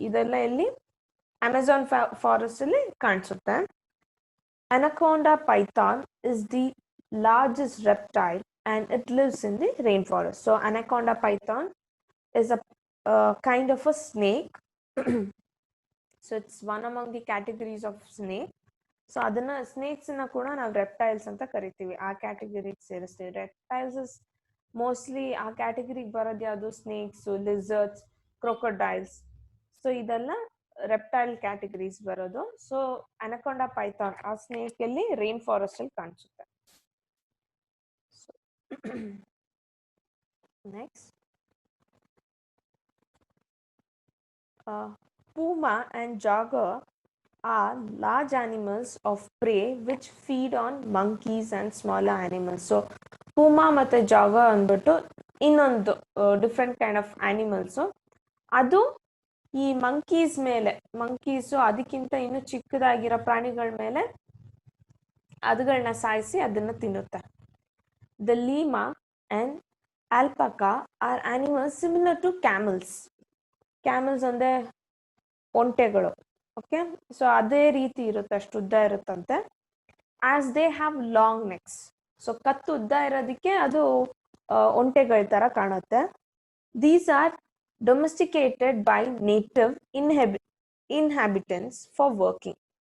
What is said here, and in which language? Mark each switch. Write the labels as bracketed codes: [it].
[kn] ಇದೆಲ್ಲ ಇಲ್ಲಿ Amazon forest ಅಲ್ಲಿ ಕಾಣಿಸುತ್ತೆ. [en] Anaconda python is the largest reptile and it lives in the rainforest. So anaconda python is a kind of a snake. So it's one among the categories of snake. [kn] So ಅದನ್ನ ಸ್ನೇಕ್ಸ್ನ ಕೂಡ ನಾವು reptiles ಅಂತ ಕರಿತೀವಿ, ಆ ಕ್ಯಾಟಗರಿಗೆ ಸೇರಿಸ್ತೀವಿ. [en] reptiles is mostly [kn] ಆ ಕ್ಯಾಟಗರಿಗೆ ಬರೋದು ಯಾವುದು, ಸ್ನೇಕ್ಸು, lizards, crocodiles. So ಇದೆಲ್ಲ ರೆಪ್ಟೈಲ್ ಕ್ಯಾಟಗರೀಸ್ ಬರೋದು. ಸೊ ಅನಕೊಂಡಾ ಪೈಥಾನ್ ಆ ಸ್ನೇಕ್ ಅಲ್ಲಿ ರೈನ್ ಫಾರೆಸ್ಟ್ ಅಲ್ಲಿ ಕಾಣಿಸುತ್ತೆ. [en] Next, puma and jaguar are large animals of prey which feed on monkeys and smaller animals. [kn] So puma ಮತ್ತೆ jaguar ಅಂದ್ಬಿಟ್ಟು ಇನ್ನೊಂದು [en] Different kind of animals. [kn] ಅದು ಈ ಮಂಕೀಸ್ ಮೇಲೆ, ಮಂಕೀಸು ಅದಕ್ಕಿಂತ ಇನ್ನು ಚಿಕ್ಕದಾಗಿರೋ ಪ್ರಾಣಿಗಳ ಮೇಲೆ ಅದುಗಳನ್ನ ಸಾಯಿಸಿ ಅದನ್ನು ತಿನ್ನುತ್ತೆ. [en] The llama and alpaca are animals similar to camels. [kn] Camels ಅಂದರೆ ಒಂಟೆಗಳು. ಓಕೆ, ಸೊ ಅದೇ ರೀತಿ ಇರುತ್ತೆ, ಅಷ್ಟು ಉದ್ದ ಇರುತ್ತಂತೆ. [en] As they have long necks. [kn] So ಕತ್ತು ಉದ್ದ ಇರೋದಕ್ಕೆ ಅದು ಒಂಟೆಗಳ ಥರ ಕಾಣುತ್ತೆ. [en] These are domesticated by native inhabitants for working.